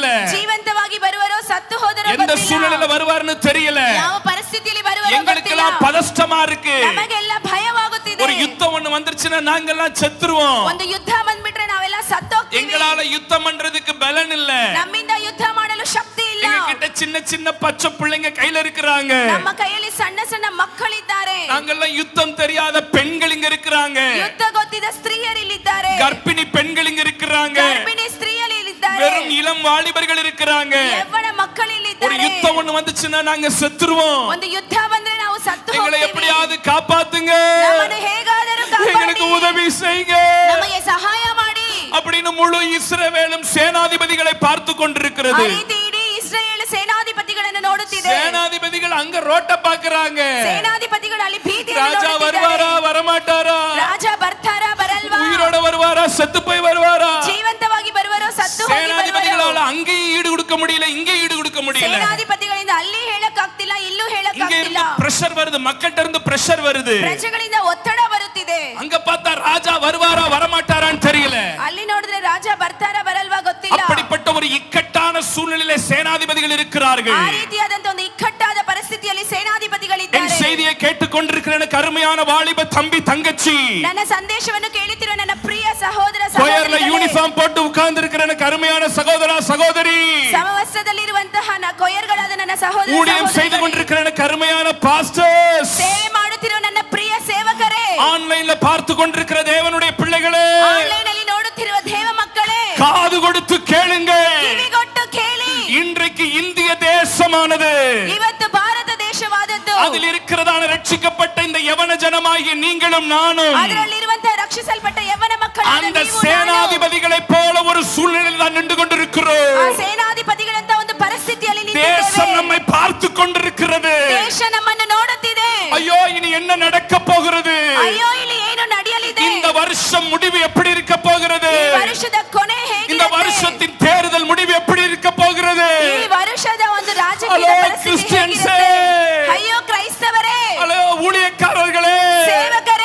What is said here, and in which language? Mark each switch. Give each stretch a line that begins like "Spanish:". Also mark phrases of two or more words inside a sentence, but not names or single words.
Kannada: ಜೀವಂತವಾಗಿ ಬರುವರೋ ಸತ್ತು ಹೋದರೋ
Tamil: எந்த
Kannada: ಗೊತ್ತಿಲ್ಲ.
Tamil: சூழ்நிலையில வருவார்னு தெரியல.
Kannada: ಯಾವ ಪರಿಸ್ಥಿತಿಯಲ್ಲಿ ಬರುವರೋ
Tamil: எங்களுக்கெல்லாம்
Kannada: ಗೊತ್ತಿಲ್ಲ.
Tamil: பதஷ்டமா இருக்கு.
Kannada: ನಮಗೆಲ್ಲ ಭಯವಾಗುತ್ತಿದೆ.
Tamil: ஒரு யுத்தம் ஒண்ணு வந்துருச்சுன்னா நாங்கெல்லாம் செத்துருவோம்.
Kannada: ಒಂದು ಯುದ್ಧ ಬಂದ್ಬಿಟ್ರೆ ನಾವೆಲ್ಲ ಸತ್ತೋಗ್ತೀವಿ.
Tamil: எங்களால யுத்தம் பண்றதுக்கு பலன் இல்ல.
Kannada: ನಮ್ಮಿಂದ ಯುದ್ಧ ಮಾಡಲು ಶಕ್ತಿ ಇಲ್ಲ.
Tamil: எங்க கிட்ட சின்ன சின்ன பச்சை பிள்ளைங்க கையில இருக்கிறாங்க.
Kannada: ನಮ್ಮ ಕೈಯಲ್ಲಿ ಸಣ್ಣ ಸಣ್ಣ ಮಕ್ಕಳಿದ್ದಾರೆ.
Tamil: நாங்கெல்லாம் யுத்தம் தெரியாத பெண்கள் இங்க இருக்கிறாங்க.
Kannada: ಯುದ್ಧ ಗೊತ್ತಿದ ಸ್ತ್ರೀಯರು ಇಲ್ಲಿದ್ದಾರೆ.
Tamil: கர்ப்பிணி பெண்கள் இங்க இருக்கிறாங்க.
Kannada: ಗರ್ಭಿಣಿ ಸ್ತ್ರೀಯರು ಇಲ್ಲಿದ್ದಾರೆ.
Tamil: வெறும் இளம் வாலிபர்கள் இருக்கிறாங்க.
Kannada: ಯೌವನ ಮಕ್ಕಳು
Tamil: ஒரு
Kannada: ಇಲ್ಲಿದ್ದಾರೆ.
Tamil: யுத்தம் ஒண்ணு வந்துச்சுன்னா நாங்க செத்துருவோம்.
Kannada: ಒಂದು ಯುದ್ಧ ಬಂದ್ರೆ ನಾವು ಸತ್ತು
Tamil: எங்களை
Kannada: ಹೋಗ್ತೀವಿ.
Tamil: எப்படியாவது காப்பாத்துங்க,
Kannada: ನಮ್ಮನ್ನು ಹೇಗಾದರೂ
Tamil: எங்களுக்கு
Kannada: ಕಾಪಾಡಿ.
Tamil: உதவி செய்யுங்க
Kannada: ನಮಗೆ ಸಹಾಯ ಮಾಡಿ.
Tamil: அப்படின்னு முழு இஸ்ரவேலும் சேனாதிபதிகளை பார்த்து
Kannada: ಆ
Tamil: கொண்டிருக்கிறது.
Kannada: ರೀತಿ ಇಡೀ ಇಸ್ರೇಲ್ ಸೇನಾಧಿಪತಿಗಳನ್ನು ನೋಡುತ್ತಿದೆ.
Tamil: சேனாதிபதிகள் அங்க ரோட்ட பாக்குறாங்க.
Kannada: ಸೇನಾಧಿಪತಿಗಳು ಅಲ್ಲಿ ಬೀದಿಯಲ್ಲಿ
Tamil: ராஜா
Kannada: ನೋಡುತ್ತಿದ್ದಾರೆ.
Tamil: வருவாரா வரமாட்டாரா,
Kannada: ರಾಜ ಬರ್ತಾರಾ ಬರಲ್ವಾ,
Tamil: உயிரோட வருவாரா செத்து போய் வருவாரா.
Kannada: ಜೀವಂತವಾಗಿ ಬರುವರೋ ಸತ್ತು ಹೋಗಿ ಬರುವರೋ.
Tamil: சேனாதிபதிகளால அங்கேயும் ஈடு கொடுக்க முடியல, இங்கே ஈடு கொடுக்க முடியல.
Kannada: ಸೇನಾಧಿಪತಿಗಳಿಂದ ಅಲ್ಲಿ ಹೇಳಕ್ ಆಗ್ತಿಲ್ಲ, ಇಲ್ಲೂ ಹೇಳಕ್
Tamil: இங்க
Kannada: ಆಗ್ತಿಲ್ಲ.
Tamil: இருந்து பிரஷர் வருது, மக்கள்கிட்ட இருந்து பிரஷர் வருது.
Kannada: ಪ್ರಜೆಗಳಿಂದ ಒತ್ತಡ ಬರುತ್ತಿದೆ.
Tamil: அங்க பார்த்தா ராஜா வருவாரா வரமாட்டாரான்னு தெரியல.
Kannada: ಅಲ್ಲಿ ನೋಡಿದ್ರೆ ರಾಜ ಬರ್ತಾರಾ ಬರಲ್ವಾ ಗೊತ್ತಿಲ್ಲ.
Tamil: அப்படிப்பட்ட ஒரு இக்கட்டான சூழ்நிலையில சேனாதிபதிகள் இருக்கிறார்கள்.
Kannada: ಆ ರೀತಿಯಾದಂತ ಒಂದು ಇಕ್ಕಟ್ಟಾದ ಪರಿಸ್ಥಿತಿಯಲ್ಲಿ
Tamil: என்
Kannada: ಸೇನಾಧಿಪತಿಗಳಿದ್ದಾರೆ.
Tamil: செய்தியை கேட்டுக்கொண்டிருக்கிற எனக்கு அருமையான வாலிப தம்பி தங்கச்சி,
Kannada: ನನ್ನ ಸಂದೇಶವನ್ನು ಕೇಳುತ್ತಿರುವ ನನ್ನ ಪ್ರಿಯ ಸಹೋದರ
Tamil: கோயர்ல
Kannada: ಸಹೋದರಿಗಳೇ,
Tamil: யூனிஃபார்ம் போட்டு உட்கார்ந்து இருக்கிற எனக்கு அருமையான சகோதரா சகோதரி,
Kannada: ಸಮವಸ್ತ್ರದಲ್ಲಿರುವಂತಹ ಕೊಯರ್ಗಳಾದ ನನ್ನ ಸಹೋದರ
Tamil: ஊழியம் செய்து
Kannada: ಸಹೋದರಿಗಳೇ,
Tamil: கொண்டிருக்கிற எனக்கு அருமையான பாஸ்டர்ஸ்,
Kannada: ಸೇವೆ ಮಾಡುತ್ತಿರುವ ನನ್ನ ಪ್ರಿಯ ಸೇವಕರೇ,
Tamil: ஆன்லைன்ல பார்த்து கொண்டிருக்கிற தேவனுடைய பிள்ளைகளே,
Kannada: ಆನ್ಲೈನ್ ಅಲ್ಲಿ ನೋಡುತ್ತಿರುವ ದೇವ ಮಕ್ಕಳೇ,
Tamil: காது கொடுத்து கேளுங்க.
Kannada: ಕಿವಿಗೊಟ್ಟು ಕೇಳಿ.
Tamil: இன்றைக்கு இந்திய தேசமானது,
Kannada: ಇವತ್ತು ಭಾರತ ದೇಶವಾದದ್ದು,
Tamil: அதில் இருக்கிறதான ரட்சிக்கப்பட்ட இந்த யவன ஜனமாகிய நீங்களும் நானும்
Kannada: ಅದರಲ್ಲಿರುವಂತಹ ರಕ್ಷಿಸಲ್ಪಟ್ಟ ಯವ್ವನ ಮಕ್ಕಳಾದ
Tamil: அந்த
Kannada: ನೀವು ನಾನು,
Tamil: சேனாதிபதிகளை போல ஒரு சூழ்நிலையில் தான் நின்று
Kannada: ಆ
Tamil: கொண்டிருக்கிறோம்.
Kannada: ಸೇನಾಧಿಪತಿಗಳಂತ ಒಂದು ಪರಿಸ್ಥಿತಿಯಲ್ಲಿ
Tamil: தேசம்
Kannada: ನಿಂತಿದ್ದೇವೆ.
Tamil: நம்மை பார்த்து கொண்டிருக்கிறது.
Kannada: ದೇಶ ನಮ್ಮನ್ನು ನೋಡುತ್ತಿದೆ.
Tamil: ஐயோ இனி என்ன நடக்க போகிறது,
Kannada: ಅಯ್ಯೋ ಇಲ್ಲಿ ಏನು ನಡೆಯಲಿದೆ,
Tamil: இந்த வருஷம் முடிவு எப்படி இருக்க போகிறது,
Kannada: ಈ ವರ್ಷದ ಕೊನೆ
Tamil: இந்த
Kannada: ಹೇಗಿರುತ್ತೆ,
Tamil: வருஷத்தின் தேர்தல் முடிவு எப்படி இருக்க போகிறது.
Kannada: ಈ ವರ್ಷದ ಒಂದು ರಾಜಕೀಯ ಹಲೋ ಪರಿಸ್ಥಿತಿ ಕ್ರಿಶ್ಚಿಯನ್ಸೇ, ಹೇಗಿರುತ್ತೆ? ಅಯ್ಯೋ ಕ್ರೈಸ್ತವರೇ,
Tamil: ஹலோ ஊழியக்காரர்களே,
Kannada: ಸೇವಕರೇ,